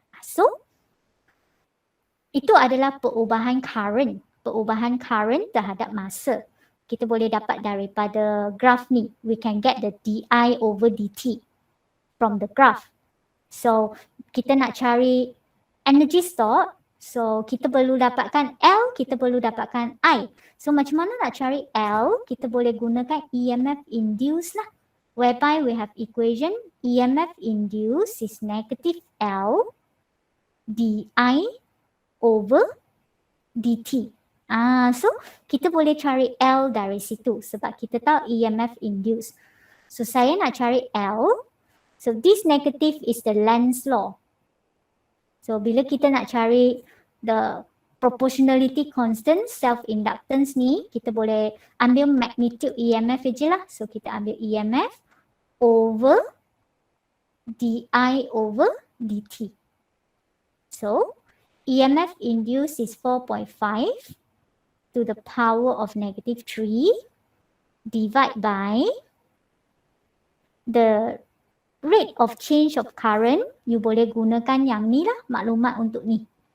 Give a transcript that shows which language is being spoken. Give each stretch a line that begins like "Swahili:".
Malay: So, itu adalah perubahan current terhadap masa. Kita boleh dapat daripada graf ni.
English: We can get the di over dt from the graph.
Malay: So, kita nak cari energy stored. So, kita perlu dapatkan L, kita perlu dapatkan I. So, macam mana nak cari L? Kita boleh gunakan EMF induced lah. Whereby
English: we have equation EMF induced is negative L di over dt.
Malay: So, kita boleh cari L dari situ sebab kita tahu EMF induced. So, saya nak cari L. So,
English: this negative is the Lenz's law.
Malay: So, bila kita nak cari the proportionality constant self-inductance ni, kita boleh ambil magnitude EMF je lah. So, kita ambil EMF over di over dt.
English: So, EMF induced is 4.5 to the power of negative 3 divided by the rate of change of current.
Malay: You boleh gunakan yang ni lah maklumat untuk ni.